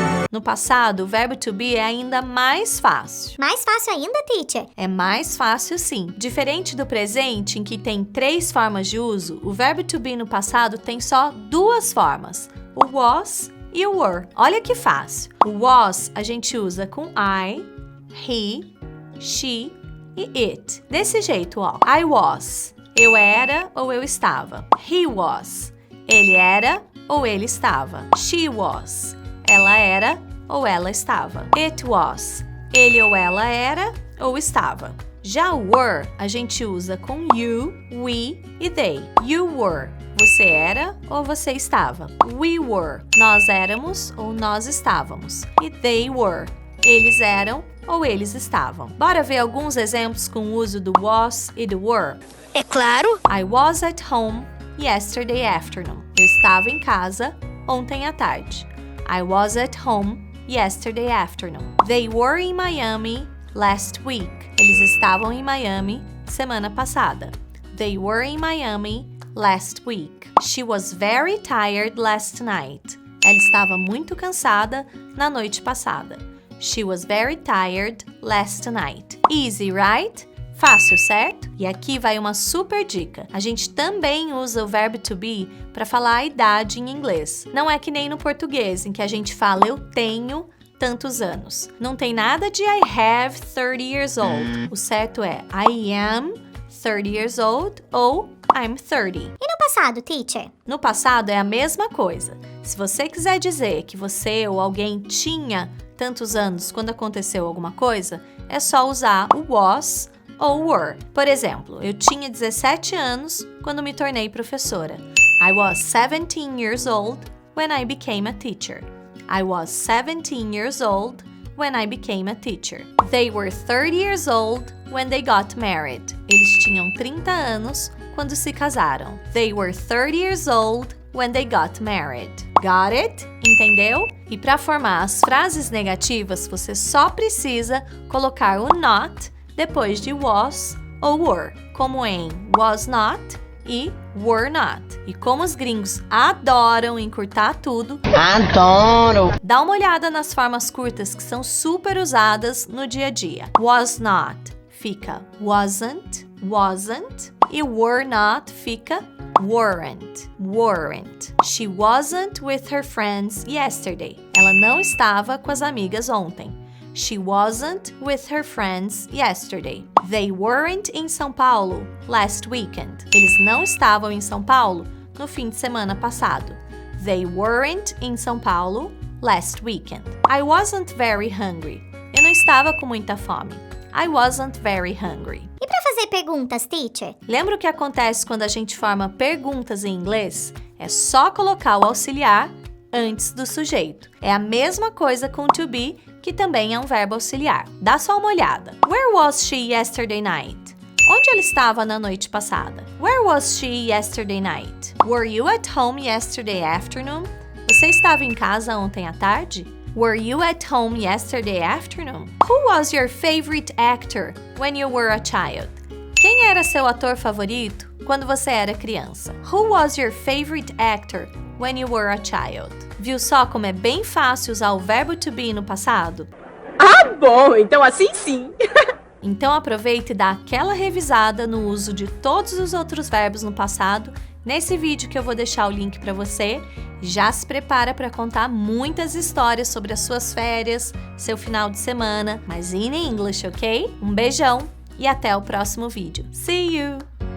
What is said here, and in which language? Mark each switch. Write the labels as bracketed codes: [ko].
[pt] No passado, o verbo to be é ainda mais fácil. Mais fácil ainda, teacher? É mais fácil sim. Diferente do presente, em que tem 3 formas de uso, o verbo to be no passado tem só 2 formas, o was e o were. Olha que fácil. O was a gente usa com I, he, she e it. Desse jeito, ó. I was. Eu era ou eu estava. He was. Ele era ou ele estava. She was. Ela era ou ela estava. It was. Ele ou ela era ou estava. Já o were a gente usa com you, we e they. You were. Você era ou você estava. We were. Nós éramos ou nós estávamos. E they were. Eles eram ou eles estavam. Bora ver alguns exemplos com o uso do was e do were? É claro! [en] I was at home yesterday afternoon. [pt] Eu estava em casa ontem à tarde. [en] I was at home yesterday afternoon. They were in Miami last week. [pt] Eles estavam em Miami semana passada. [en] They were in Miami last week. She was very tired last night. [pt] Ela estava muito cansada na noite passada. [en] She was very tired last night. Easy, right? Fácil, certo? [pt] E aqui vai uma super dica. A gente também usa o verbo to be para falar a idade em inglês. Não é que nem no português, em que a gente fala eu tenho tantos anos. Não tem nada de I have 30 years old. O certo é I am 30 years old ou I'm 30. E no passado, teacher? No passado é a mesma coisa. Se você quiser dizer que você ou alguém tinha tantos anos quando aconteceu alguma coisa, é só usar o was ou were. Por exemplo, eu tinha 17 anos quando me tornei professora. [en] I was 17 years old when I became a teacher. I was 17 years old when I became a teacher. They were 30 years old when they got married. [pt] Eles tinham 30 anos quando se casaram. [en] They were 30 years old when they got married. [pt] Got it? Entendeu? E para formar as frases negativas, você só precisa colocar o not depois de was ou were, como em was not e were not. E como os gringos adoram encurtar tudo, Adoro! dá uma olhada nas formas curtas que são super usadas no dia a dia. Was not fica wasn't, wasn't, e were not fica weren't, weren't. [en] She wasn't with her friends yesterday. [pt] Ela não estava com as amigas ontem. [en] She wasn't with her friends yesterday. They weren't in São Paulo last weekend. [pt] Eles não estavam em São Paulo no fim de semana passado. [en] They weren't in São Paulo last weekend. I wasn't very hungry. [pt] Eu não estava com muita fome. [en] I wasn't very hungry. [pt] E para fazer perguntas, teacher? Lembra o que acontece quando a gente forma perguntas em inglês? É só colocar o auxiliar antes do sujeito. É a mesma coisa com to be, que também é um verbo auxiliar. Dá só uma olhada. [en] Where was she yesterday night? [pt] Onde ela estava na noite passada? [en] Where was she yesterday night? Were you at home yesterday afternoon? [pt] Você estava em casa ontem à tarde? [en] Were you at home yesterday afternoon? Who was your favorite actor when you were a child? Quem era seu ator favorito [pt] quando você era criança? [en] Who was your favorite actor when you were a child? [pt] Viu só como é bem fácil usar o verbo to be no passado? Ah, bom, então assim sim. Então aproveita e dá aquela revisada no uso de todos os outros verbos no passado nesse vídeo que eu vou deixar o link para você. Já se prepara para contar muitas histórias sobre as suas férias, seu final de semana, mas in English, ok? Um beijão e até o próximo vídeo. See you!